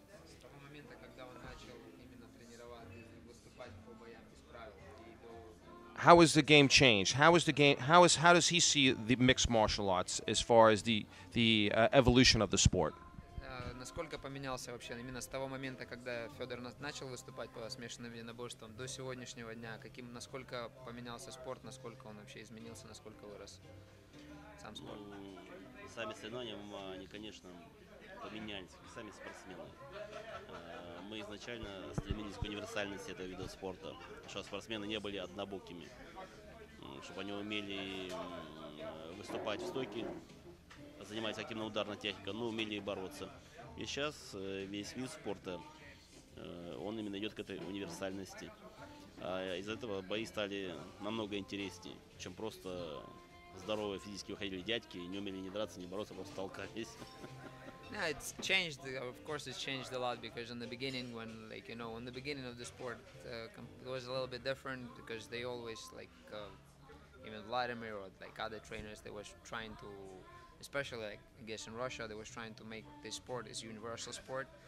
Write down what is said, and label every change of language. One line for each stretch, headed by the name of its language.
Russian: С того момента, когда он начал именно тренировать и выступать по боям без правил, и до
English: how has the game changed? How is the game? How does he see the mixed martial arts as far as the evolution of the sport?
Russian: Насколько поменялся вообще именно с того момента, когда Федор начал выступать по смешанным единоборствам до сегодняшнего дня? Насколько поменялся спорт, насколько он вообще изменился, насколько вырос сам спорт? Сами соревнования, они, конечно, поменялись, сами спортсмены. Мы изначально стремились к универсальности этого вида спорта, чтобы спортсмены не были однобокими, чтобы они умели выступать в стойке, занимаясь активно-ударной техникой, но умели и бороться. И сейчас весь вид спорта, он именно идет к этой универсальности. А из-за этого бои стали намного интереснее, чем просто здоровые физически выходили дядьки и не умели ни драться, ни бороться, просто толкались.
English: Yeah, it's changed. Of course, it's changed a lot because in the beginning, in the beginning of the sport, it was a little bit different because they always even Vladimir or like other trainers, they was trying to, especially like I guess in Russia, they was trying to make this sport as universal sport.